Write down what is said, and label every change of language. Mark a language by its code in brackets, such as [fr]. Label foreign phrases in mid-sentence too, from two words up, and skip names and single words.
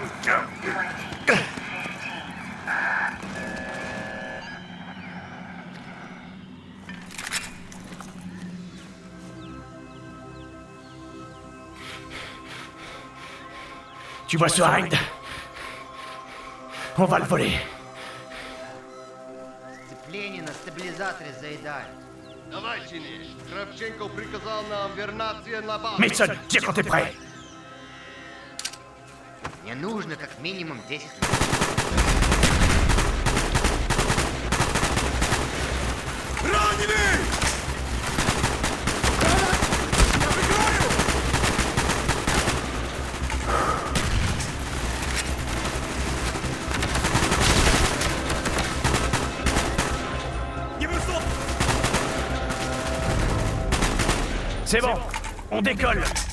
[fr] Tu vois ce raid? On va le voler. [ru] Сцепление на стабилизаторы заедают. Давай, Чини. Кравченко приказал нам вернаться на базу. Мейсон, тихо, [fr] quand t'es prêt. [ru] Мне нужно как минимум 10 минут. Раненый! Я прикрою! [fr] C'est bon, on décolle.